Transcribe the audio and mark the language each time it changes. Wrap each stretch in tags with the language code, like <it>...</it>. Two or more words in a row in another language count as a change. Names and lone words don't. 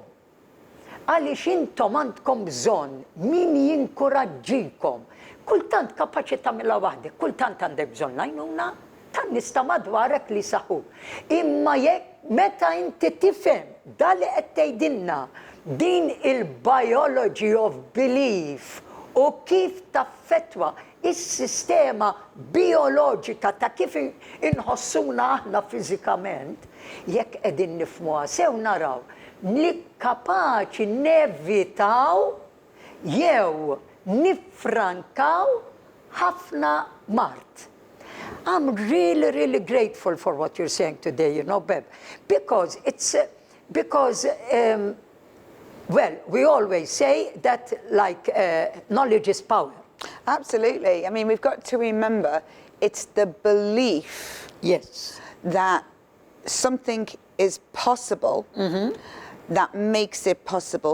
<mt>Għaliex intom għandkom bżonn min jinkoraġġikom. Kultant kapaċi tagħmilha waħdek, kultant għandek bżonn għajnuna tan-nies ta' madwarek li saħu. Imma jekk meta inti tifhem dan li qed tgħidilna din il-</mt> <en>biology of belief</en> <mt>u kif taffettwa is-sistema bioloġika ta' kif inħossuna aħna fiżikament, jekk qegħdin nifhmuha sew naraw li kapaċi nevitaw jew nifrankaw ħafna mart.</mt> <en>I'm really, really grateful for what you're saying today, you know, Beb, because well, we always say that like knowledge is power. Absolutely. I mean, we've got to remember it's the belief that something is possible that makes it possible.</en>